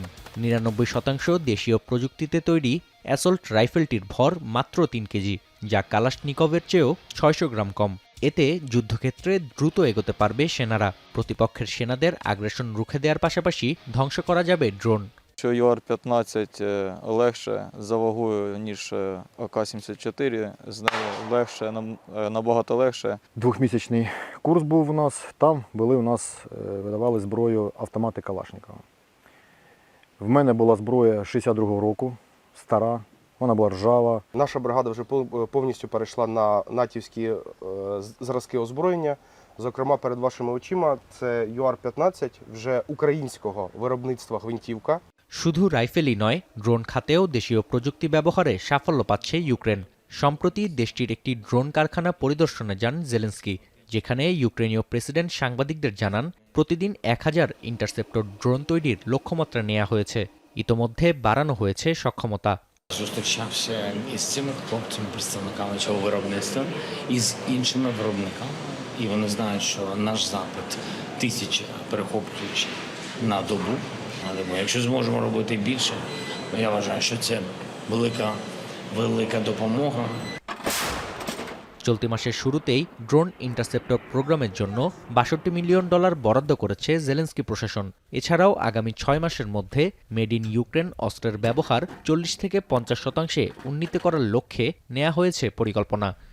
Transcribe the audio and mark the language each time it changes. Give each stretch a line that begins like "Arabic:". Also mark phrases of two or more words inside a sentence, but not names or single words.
Bangla: 99% দেশীয় প্রযুক্তিতে তৈরি অ্যাসল্ট রাইফেলটির ভর মাত্র 3 কেজি, যা কালাশনিকভের চেয়েও 600 গ্রাম কম। এতে যুদ্ধক্ষেত্রে দ্রুত এগোতে পারবে সেনারা। প্রতিপক্ষের সেনাদের আগ্রাসন রুখে দেওয়ার পাশাপাশি ধ্বংস করা যাবে ড্রোন।
Ukrainian: Що UAR-15 легше за вагою, ніж АК-74, з нею легше, набагато легше. Двохмісячний курс був у нас, там видавали зброю автомати Калашникова. В мене була зброя 62-го року, стара, вона була ржава. Наша бригада вже повністю перейшла на натівські зразки озброєння. Зокрема, перед вашими очима це UAR-15, вже українського виробництва гвинтівка.
Bangla: শুধু রাইফেলই নয়, ড্রোন খাতেও দেশীয় প্রযুক্তি ব্যবহারে সাফল্য পাচ্ছে ইউক্রেন। সম্প্রতি দেশটির একটি ড্রোন কারখানা পরিদর্শনে যান জেলেন্সকি, যেখানে ইউক্রেনীয় প্রেসিডেন্ট সাংবাদিকদের জানান প্রতিদিন 1000
English: interceptor drone
Bangla: তৈরির লক্ষ্যমাত্রা নেওয়া হয়েছে। ইতোমধ্যে বাড়ানো হয়েছে সক্ষমতা।
Ukrainian: Зустрічався із цими хлопцями, представниками цього виробництва, і з іншими виробниками. І вони знають, що наш запит 1000 перехоплюючих на добу. Але ми, якщо зможемо робити більше, я вважаю, що це велика допомога.
Bangla: চলতি মাসের শুরুতেই
English: drone interceptor
Bangla: প্রোগ্রামের জন্য $62 মিলিয়ন বরাদ্দ করেছে জেলেন্সকি প্রশাসন। এছাড়াও আগামী 6 মাসের মধ্যে
English: Made in Ukraine
Bangla: অস্ত্রের ব্যবহার 40 থেকে 50% উন্নীত করার লক্ষ্যে নেওয়া হয়েছে পরিকল্পনা।